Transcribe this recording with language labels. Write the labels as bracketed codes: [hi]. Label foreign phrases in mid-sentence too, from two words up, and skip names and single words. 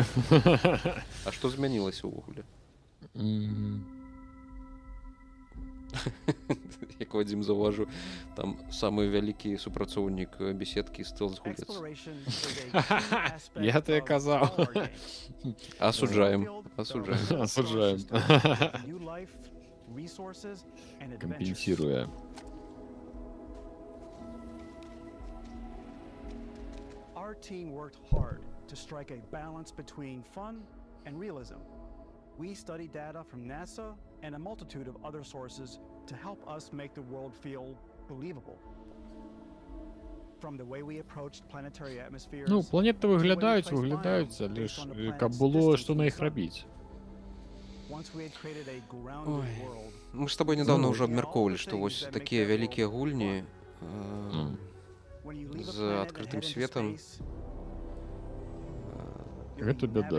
[be] А што змянілася ўвогуле? Як Вадзім заўважыў, там самы вялікі супрацоўнік беседкі стэлс-гулец. Я то казаў. Асуджаем. Кампенсіруе. [en] Our team worked hard to strike a balance between fun and realism. We studied data from NASA and a multitude of other sources to help us make the world feel believable. From the way we approached planetary atmospheres. [be] Ну, планеты выглядаюць, але ж каб было што на іх рабіць. Ой, мы ж з табой нядаўна ўжо абмяркоўвалі, што вось такія вялікія гульні з адкрытым светам. Гэта бяда.